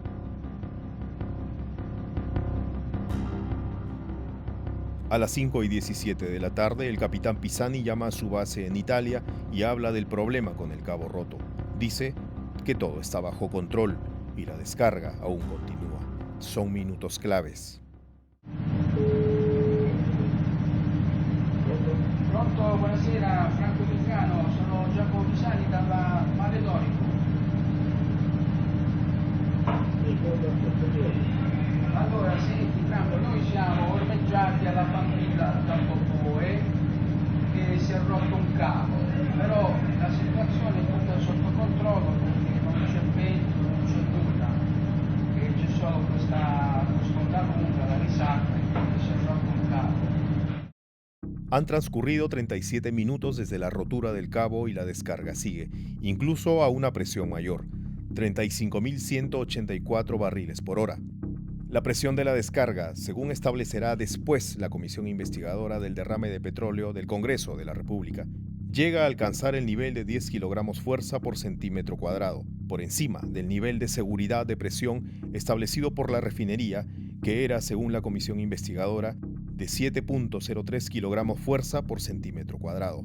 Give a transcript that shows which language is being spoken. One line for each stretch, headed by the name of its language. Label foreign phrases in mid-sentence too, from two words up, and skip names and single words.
Spanish: A las 5 y 17 de la tarde, el capitán Pisani llama a su base en Italia y habla del problema con el cabo roto. Dice que todo está bajo control y la descarga aún continúa. Son minutos claves.
Italian: Pronto, buonasera, Franco Toscano, sono Giacomo Pisani dalla Mare Dorico. Allora, senti Franco, noi siamo ormeggiati alla famiglia da Popoe che si è rotto un cavo, però la situazione è tutta sotto controllo perché non c'è vento, non c'è nulla, e c'è solo questo lunga, la risata, e si è rotto un cavo.
Spanish: Han transcurrido 37 minutos desde la rotura del cabo y la descarga sigue, incluso a una presión mayor, 35.184 barriles por hora. La presión de la descarga, según establecerá después la Comisión Investigadora del Derrame de Petróleo del Congreso de la República, llega a alcanzar el nivel de 10 kilogramos fuerza por centímetro cuadrado, por encima del nivel de seguridad de presión establecido por la refinería, que era, según la Comisión Investigadora, de 7.03 kilogramos fuerza por centímetro cuadrado.